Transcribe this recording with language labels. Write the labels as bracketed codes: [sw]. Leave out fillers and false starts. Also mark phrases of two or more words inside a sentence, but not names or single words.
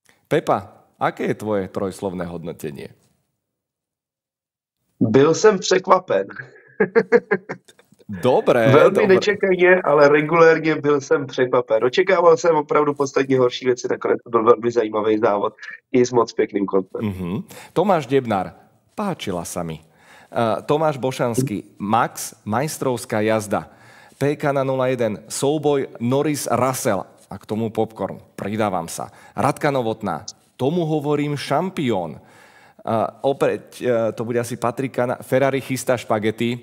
[sk] Pepa, aké je tvoje trojslovné hodnotenie? [cs] Byl jsem překvapen. [sk] Dobre, [cs] Velmi dobre. nečekaně, ale regulérně byl jsem překvapen. Očekával jsem opravdu podstatně horší věci, nakonec to byl velmi zajímavý závod i s moc pěkným koncem. [sk] Tomáš Debnár, páčila sa mi. Tomáš Bošanský, Max, majstrovská jazda. [cs] PK na 01, souboj Norris-Russell a k tomu popcorn. [sk] Pridávam sa. Radka Novotná, tomu hovorím šampión. Opäť to bude asi Patrika na Ferrari chystá špagety.